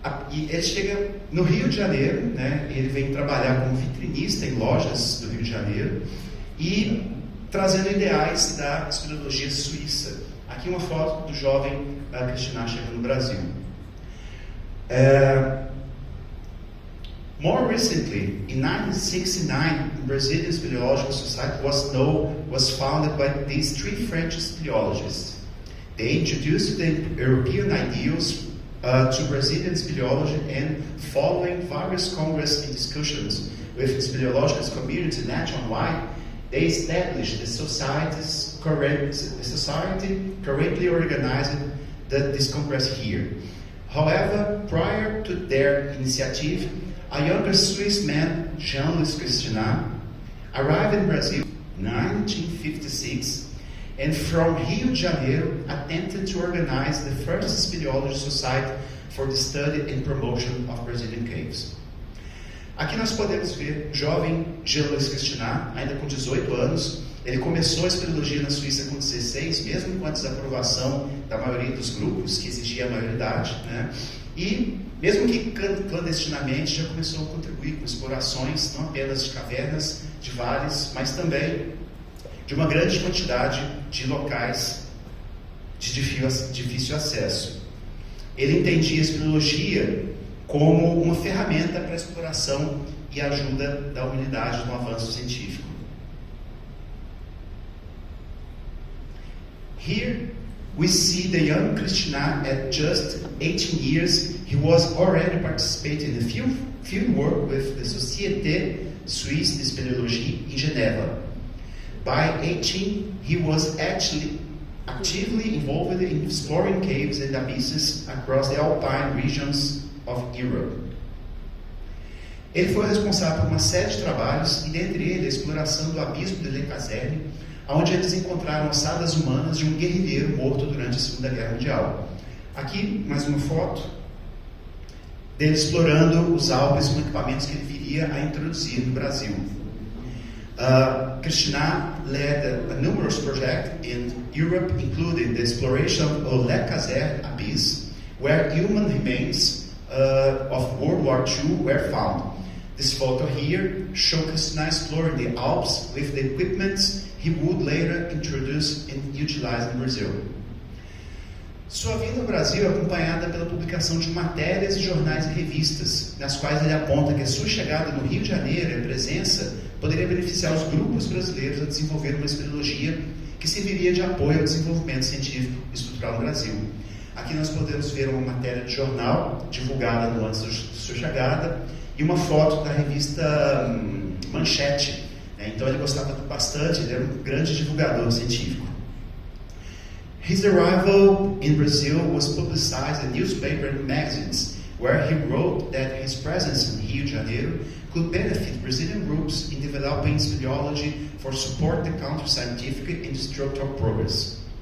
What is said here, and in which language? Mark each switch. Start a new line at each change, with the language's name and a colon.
Portuguese: E ele chega no Rio de Janeiro, né? Ele vem trabalhar como vitrinista em lojas do Rio de Janeiro e trazendo ideais da espeleologia suíça. Aqui uma foto do jovem Christinat chegando no Brasil.
English: More recently, in 1969, the Brazilian Speleological Society was founded by these three French speleologists. They introduced the European ideals to Brazilian speleology, and following various congresses and discussions with the speleological community nationwide, they established the society currently organized this congress here. However, prior to their initiative, a younger Swiss man, Jean-Louis Christinat, arrived in Brazil in 1956 and from Rio de Janeiro attempted to organize the first speleology society for the study and promotion of Brazilian caves.
Portuguese: Aqui nós podemos ver o jovem Jean-Louis Christinat, ainda com 18 anos. Ele começou a espeleologia na Suíça com 16, mesmo antes da aprovação da maioria dos grupos, que exigia a maioridade, né? E, mesmo que clandestinamente, já começou a contribuir com explorações, não apenas de cavernas, de vales, mas também de uma grande quantidade de locais de difícil acesso. Ele entendia a espeleologia como uma ferramenta para a exploração e ajuda da humanidade no avanço científico.
English: Here we see the young Christinat at just 18 years. He was already participating in field work with the Société Suisse de Spéléologie in Geneva. By 18, he was actively involved in exploring caves and abysses across the alpine regions of Europe.
Portuguese: Ele foi responsável por uma série de trabalhos, e dentre eles a exploração do abismo de Le Caserne, onde eles encontraram ossadas humanas de um guerrilheiro morto durante a Segunda Guerra Mundial. Aqui, mais uma foto dele explorando os Alpes com equipamentos que ele viria a introduzir no Brasil.
English: Christinat led a numerous projects in Europe, including the exploration of Le Caserne Abyss, where human remains of World War II were found. This photo here shows Christinat exploring the Alps with the equipment he would later introduce and utilize in Brazil.
Portuguese: Sua vinda ao Brasil é acompanhada pela publicação de matérias de jornais e revistas, nas quais ele aponta que a sua chegada no Rio de Janeiro e a presença poderia beneficiar os grupos brasileiros a desenvolver uma espeleologia que serviria de apoio ao desenvolvimento científico e estrutural no Brasil. Aqui nós podemos ver uma matéria de jornal divulgada no ano de sua chegada e uma foto da revista Manchete. Então ele gostava bastante, ele era um grande divulgador científico.
English: His arrival in Brazil was publicized in newspaper and magazines, where he wrote that his presence in Rio de Janeiro could benefit Brazilian groups in developing speleology for support the country's scientific and structural progress.